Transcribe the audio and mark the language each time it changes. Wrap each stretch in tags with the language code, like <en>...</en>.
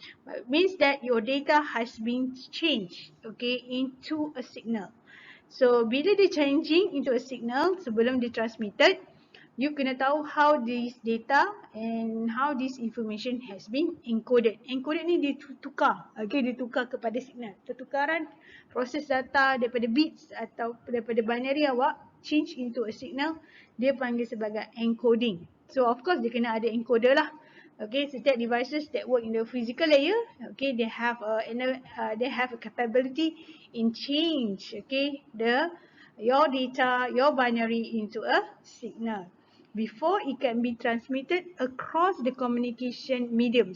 <en>It means that your data has been changed, into a signal. So</en> <ms>bila dia</ms> <en>changing into a signal</en> <ms>sebelum dia</ms> <en>transmitted, you</en> <ms>kena tahu</ms> <en>how this data and how this information has been encoded.</en> <ms>Encoded ni ditukar, ditukar kepada signal. Pertukaran proses data daripada bits atau daripada binary awak</ms> <en>change into a signal,</en> <ms>dia panggil sebagai encoding.</ms> <en>So of course</en> <ms>dia kena ada encoder lah.</ms> <en>Setiap devices that work in the physical layer, they have a capability in change, your data, your binary into a signal before it can be transmitted across the communication medium.</en>